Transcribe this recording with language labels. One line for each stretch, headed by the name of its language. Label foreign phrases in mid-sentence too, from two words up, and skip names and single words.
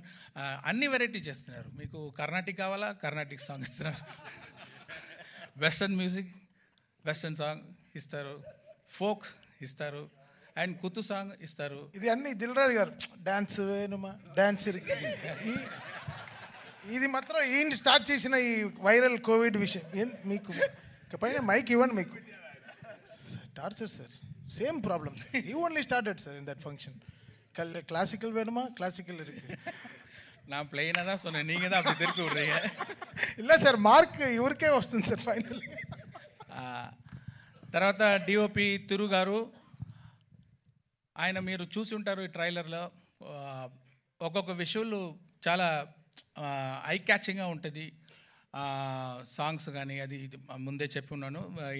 Telugu: అన్ని వెరైటీ చేస్తున్నారు, మీకు కర్ణాటిక్ కావాలా
English: Carnatic song
Telugu: ఇస్తున్నారు,
English: Western music Western song
Telugu: ఇస్తారు, ఫోక్ ఇస్తారు,
English: and kuthu song
Telugu: ఇస్తారు. ఇది అన్ని దిల్ రాజు గారు డాన్స్ వేణుమా డాన్స్ ఇది మాత్రం ఈయన స్టార్ట్ చేసిన ఈ
English: viral Covid
Telugu: విషయం. మీకు పైన మైక్ ఇవ్వండి, మీకు
English: torture sir, same problem. You only started sir in that function.
Tamil: கிளாசிக்கல் வேணுமா கிளாசிக்கல் இருக்கு. நான் பிளெயினாக தான் சொன்னேன், நீங்கள் தான் அப்படி திருப்பி விட்றீங்க.
Telugu: இல்லை సార్, మార్క్ ఇవరికే వస్తుంది సార్ ఫైనల్. తర్వాత డిఓపి తిరు గారు, ఆయన మీరు చూసి ఉంటారు ఈ ట్రైలర్లో, ఒక్కొక్క విషువల్ చాలా
English: eye catching
Telugu: ఉంటుంది. సాంగ్స్ కానీ అది ముందే చెప్పి ఉన్నాను.